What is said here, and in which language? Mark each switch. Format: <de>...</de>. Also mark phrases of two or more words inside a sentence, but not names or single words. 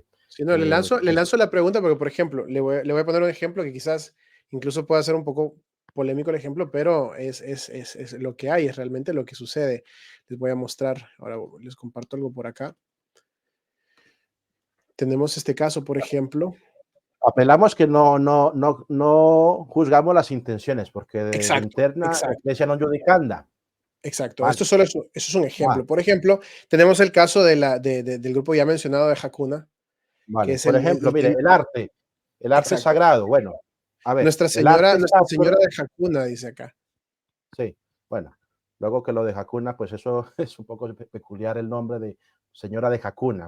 <es>Sí, no, le lanzo la pregunta porque, por ejemplo, le voy a poner un ejemplo que quizás incluso pueda ser un poco polémico el ejemplo, pero es lo que hay, es realmente lo que sucede. Les voy a mostrar, ahora les comparto algo por acá. Tenemos este caso, por ejemplo. Apelamos que no juzgamos las intenciones, porque de Exacto, interna exacto.</es> <la>ecclesia non judicanda.</la> <es>Exacto. Vale. Esto es un ejemplo. Por ejemplo, tenemos el caso del grupo ya mencionado de Hakuna, que Vale. es Por ejemplo, mire, el arte exacto. sagrado. Bueno, a ver, Nuestra el arte Señora de Hakuna, dice acá. Sí, bueno, luego que lo de Hakuna, pues eso es un poco peculiar el nombre de Señora de Hakuna.</es>